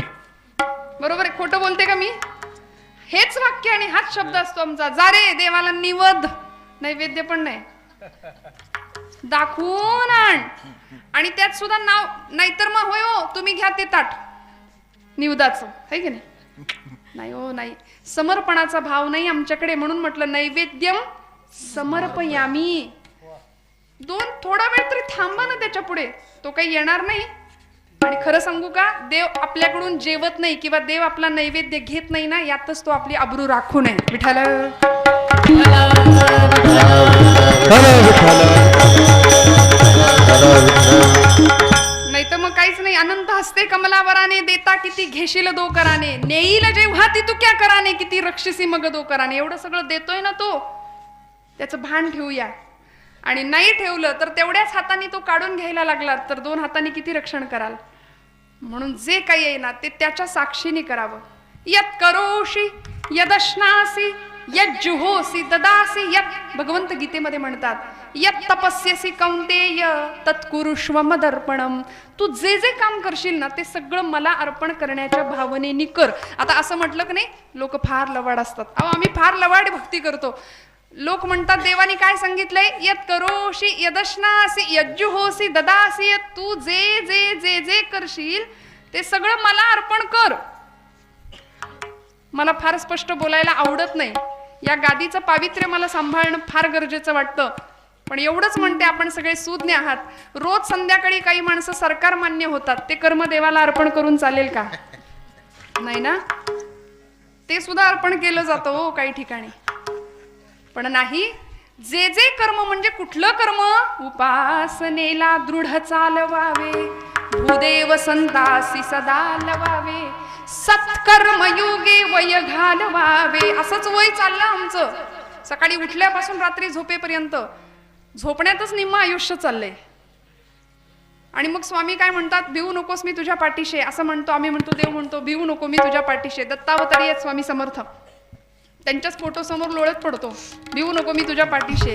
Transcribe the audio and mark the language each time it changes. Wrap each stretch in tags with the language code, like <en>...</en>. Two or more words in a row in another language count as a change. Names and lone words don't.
<mr>बरोबर आहे, खोटं बोलते का मी. हेच वाक्य आणि हाच शब्द असतो आमचा, जा रे देवाला निवद. नैवेद्य पण नाही, दाखवून आण. आणि त्यात सुद्धा नाव, नाहीतर मग होय हो तुम्ही घ्या ते ताट निवदाचं, है की नाही. नाही हो नाही, समर्पणाचा भाव नाही आमच्याकडे. म्हणून म्हटलं</mr> <sa>नैवेद्यम समर्पयामी.</sa> <mr>थोडा वेळ तरी थांबा ना त्याच्या पुढे, तो काही येणार नाही. आणि खरं सांगू का, देव आपल्याकडून जेवत नाही किंवा देव आपला नैवेद्य घेत नाही ना, यातच तो आपली अब्रू राखू नये. विठ्ठल नाही तर मग काहीच नाही. अनंत हस्ते कमलावराने देता किती घेशील दो कराने, नेईल जेव्हा ती तू क्या कराने, किती रक्षसी मग दो कराने. एवढं सगळं देतोय ना तो, त्याचं भान ठेवूया. आणि नाही ठेवलं तर तेवढ्याच हाताने तो काढून घ्यायला लागला तर 2 हाताने किती रक्षण कराल. म्हणून जे काही आहे ना ते त्याच्या साक्षीने करावं.</mr> <sa>यत करोषी यदश्नासी यज्जुहोसी ददासी यत.</sa> <mr>भगवंत गीतेमध्ये म्हणतात,</mr> <sa>यत तपस्यसी कौंतेय तत्कुरुष्व मदर्पणम.</sa> <mr>तू जे जे काम करशील ना ते सगळं मला अर्पण करण्याच्या भावनेने कर. आता असं म्हटलं की नाही, लोक फार लवाड असतात. अहो आम्ही फार लवाड भक्ती करतो. लोक म्हणतात देवानी काय सांगितलंय,</mr> <sa>यत करोषी यदश्नासी यज्जुहोसी ददासी.</sa> <mr>तू जे जे जे जे करशील ते सगळं मला अर्पण कर. मला फार स्पष्ट बोलायला आवडत नाही, या गादीचं पावित्र्य मला सांभाळणं फार गरजेचं वाटतं. पण एवढंच म्हणते, आपण सगळे सुज्ञ आहात. रोज संध्याकाळी काही माणसं सरकार मान्य होतात, ते कर्म देवाला अर्पण करून चालेल का. नाही ना, ते सुद्धा अर्पण केलं जातं हो काही ठिकाणी. पण नाही, जे जे कर्म म्हणजे कुठलं कर्म, उपासनेला दृढ चालवावे, भूदेव संतासी सदा लवावे, सत्कर्म युगे वय घालवावे. असंच वय चाललं आमचं, सकाळी उठल्यापासून रात्री झोपेपर्यंत. झोपण्यातच निम्म आयुष्य चाललंय. आणि मग स्वामी काय म्हणतात, भिवू नकोस मी तुझ्या पाठीशी, असं म्हणतो आम्ही. म्हणतो देव म्हणतो भिवू नको मी तुझ्या पाठीशी. दत्तावतारी आहेत स्वामी समर्थ, त्यांच्याच फोटो समोर लोळत पडतो, भिवू नको मी तुझ्या पाठीशी.</mr>